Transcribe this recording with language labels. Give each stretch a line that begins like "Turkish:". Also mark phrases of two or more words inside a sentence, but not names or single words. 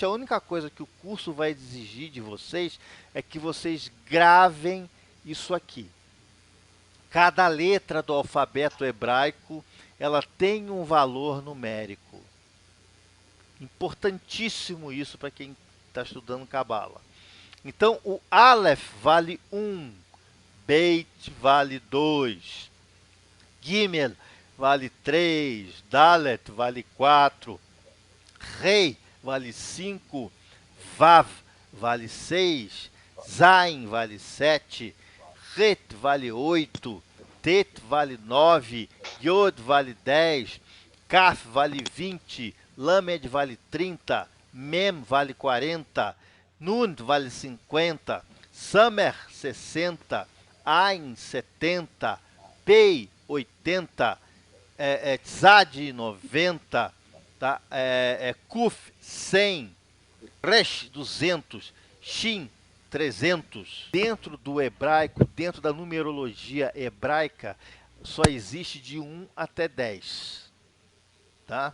Portuguese: A única coisa que o curso vai exigir de vocês é que vocês gravem isso aqui. Cada letra do alfabeto hebraico, ela tem um valor numérico. Importantíssimo isso para quem está estudando Cabala. Então, o Aleph vale 1, Beit vale 2, Gimel vale 3, Dalet vale 4, Rei vale 5, Vav vale 6, Zain vale 7, Het vale 8, Tet vale 9, Yod vale 10, Kaf vale 20, Lamed vale 30, Mem vale 40, Nun vale 50, Samer 60, Ain 70, Pei 80, Tzad 90, tá? Kuf 100, Resh 200, Shin 300. Dentro do hebraico, dentro da numerologia hebraica, só existe de 1 até 10. Tá?